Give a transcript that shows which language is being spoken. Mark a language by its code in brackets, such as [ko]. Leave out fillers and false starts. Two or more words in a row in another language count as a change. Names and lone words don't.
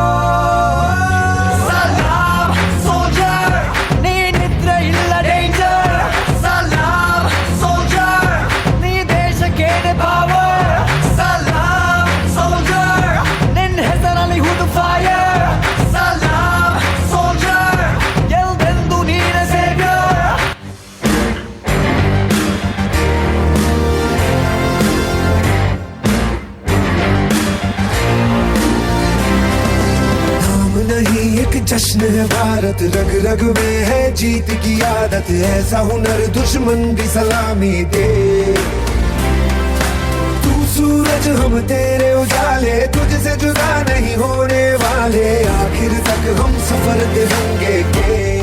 [kn] ಸಲಾಮ್ ಸೋಲ್ಜರ್, ನೀ ನಿದ್ರೆ ಇಲ್ಲ ಡೇಂಜರ್. ಸಲಾಮ್ ಸೋಲ್ಜರ್, ನೀ ದೇಶಕ್ಕೆ ಪವರ್. ಸಲಾಮ್ ಸೋಲ್ಜರ್, ನಿನ್ನ ಹೆಸರಲ್ಲಿ ಹುದು ಫೈರ್. ಸಲಾಮ್ ಸೋಲ್ಜರ್, ಎಲ್ದೆಂದು ನೀನೆ ಸೇವ್ಯರ್. [hi] नाम नहीं एक जश्न है भारत, रग रग में है जीत की आदत। ऐसा हुनर दुश्मन भी सलामी दे। तू सूरज हम तेरे उजाले, तुझसे जुदा नहीं होने वाले, आखिर तक हम सफर तिरंगे के।